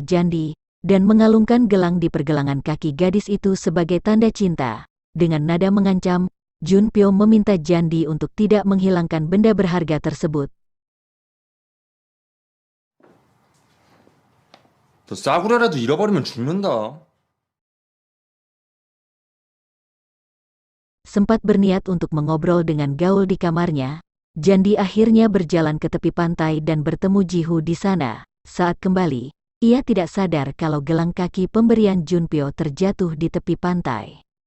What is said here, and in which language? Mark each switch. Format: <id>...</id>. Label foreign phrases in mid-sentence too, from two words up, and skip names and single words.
<id>Jandi, dan mengalungkan gelang di pergelangan kaki gadis itu sebagai tanda cinta. Dengan nada mengancam, Junpyo meminta Jandi untuk tidak menghilangkan benda berharga tersebut.</id> <ko>너 싸구려라도 잃어버리면 죽는다.</ko> <id>Sempat berniat untuk mengobrol dengan Gaul di kamarnya, Jandi akhirnya berjalan ke tepi pantai dan bertemu Ji-Hoo di sana. Saat kembali, ia tidak sadar kalau gelang kaki pemberian Junpyo terjatuh di tepi pantai.</id>